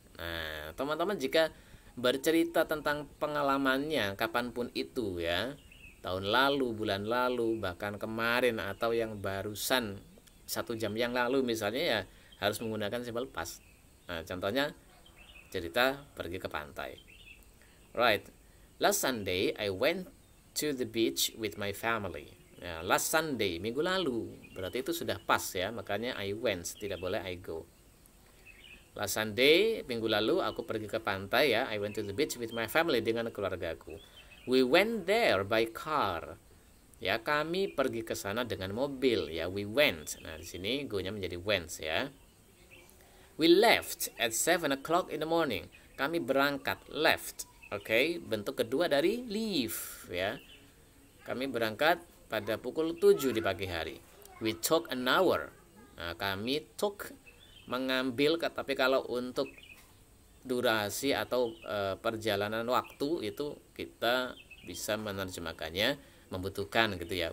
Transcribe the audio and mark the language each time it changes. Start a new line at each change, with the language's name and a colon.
Indonesian: Nah, teman-teman jika bercerita tentang pengalamannya kapanpun itu ya, tahun lalu, bulan lalu, bahkan kemarin atau yang barusan 1 jam yang lalu misalnya ya, harus menggunakan simple past. Nah, contohnya cerita pergi ke pantai. Right.
English: Last Sunday I went to the beach with my family.
Indonesian: Nah, last Sunday, minggu lalu. Berarti itu sudah pas ya, makanya I went, tidak boleh I go.
English: Last Sunday,
Indonesian: minggu lalu aku pergi ke pantai ya.
English: I went to the beach with my family,
Indonesian: dengan keluargaku.
English: We went there by car.
Indonesian: Ya, kami pergi ke sana dengan mobil ya.
English: We went.
Indonesian: Nah, di sini go-nya menjadi went ya.
English: We left at 7 o'clock in the morning.
Indonesian: Kami berangkat, left. Oke, bentuk kedua dari leave ya. Kami berangkat pada pukul 7 di pagi hari.
English: We took an hour.
Indonesian: Nah, kami took mengambil, tapi kalau untuk durasi atau perjalanan waktu itu kita bisa menerjemahkannya membutuhkan gitu ya.